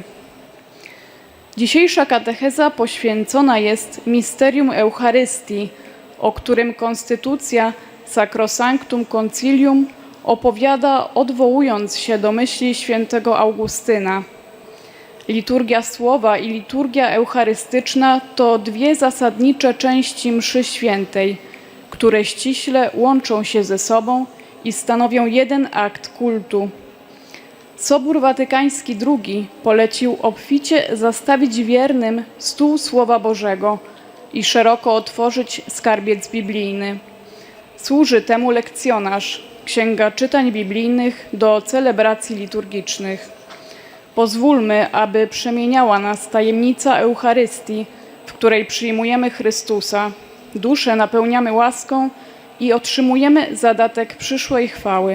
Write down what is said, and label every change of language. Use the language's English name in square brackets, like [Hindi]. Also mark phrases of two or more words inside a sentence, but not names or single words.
[Polish] Dzisiejsza katecheza poświęcona jest misterium Eucharystii, o którym konstytucja Sacrosanctum Concilium opowiada, odwołując się do myśli świętego Augustyna. Liturgia słowa i liturgia eucharystyczna to dwie zasadnicze części mszy świętej, które ściśle łączą się ze sobą i stanowią jeden akt kultu. Sobór Watykański II polecił obficie zastawić wiernym stół Słowa Bożego i szeroko otworzyć skarbiec biblijny. Służy temu lekcjonarz, Księga Czytań Biblijnych do celebracji liturgicznych. Pozwólmy, aby przemieniała nas tajemnica Eucharystii, w której przyjmujemy Chrystusa, duszę napełniamy łaską i otrzymujemy zadatek przyszłej chwały.